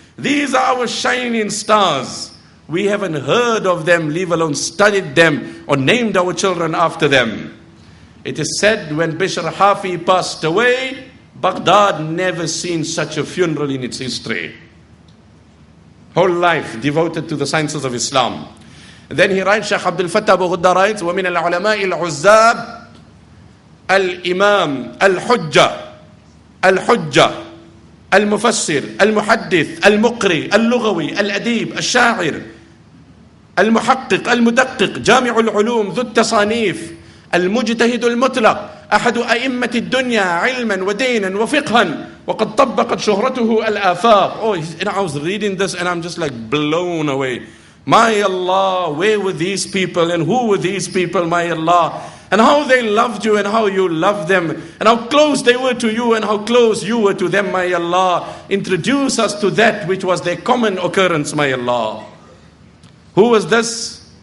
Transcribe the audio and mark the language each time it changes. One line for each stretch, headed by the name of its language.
English: These are our shining stars. We haven't heard of them, leave alone studied them or named our children after them. It is said when Bishr Hafi passed away, Baghdad never seen such a funeral in its history. Whole life devoted to the sciences of Islam. And then he writes, Shaykh Abdul Fattah Abu Ghudda writes,
Arabic: وَمِنَ الْعُلَمَاءِ الْعُزَّابِ الْإِمَامِ الْحُجَّةِ المفسر المحدث المقري اللغوي الأديب الشاعر المحقق المدقق جامع العلوم ذو التصانيف المجتهد المطلق أحد أئمة الدنيا علما ودينا وفقها وقد طبقت شهرته الآفاق.
English: Oh, I was reading this and I'm just like blown away. My Allah, where were these people and who were these people, my Allah? And how they loved you and how you loved them. And how close they were to you and how close you were to them, my Allah. Introduce us to that which was their common occurrence, my Allah. Who was this?